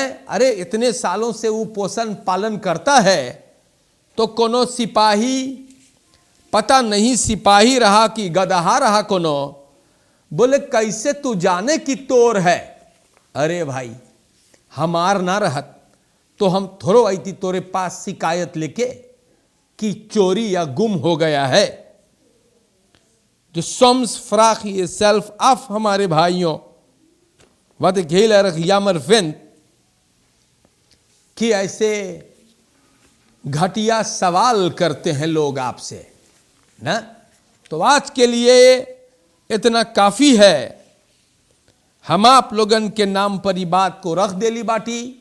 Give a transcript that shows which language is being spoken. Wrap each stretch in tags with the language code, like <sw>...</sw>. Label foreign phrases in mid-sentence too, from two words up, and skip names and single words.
<hns>अरे इतने सालों से वो पोषण पालन करता है, तो कोनो सिपाही, पता नहीं सिपाही रहा कि गदहा रहा कोनो, बोले कैसे तू जाने की तोर है। अरे भाई हमार ना रहत तो हम थोड़ो आई थी तोरे पास शिकायत लेके कि चोरी या गुम हो गया है।</hns> <nl>जो soms vraag je jezelf af,</nl> <hns>हमारे भाइयों,</hns> <nl>wat ik heel erg jammer vind,</nl> <hns>कि ऐसे घटिया सवाल करते हैं लोग आपसे ना। तो आज के लिए इतना काफी है। हम आप लोगन के नाम पर ही बात को रख देली बाटी।</hns>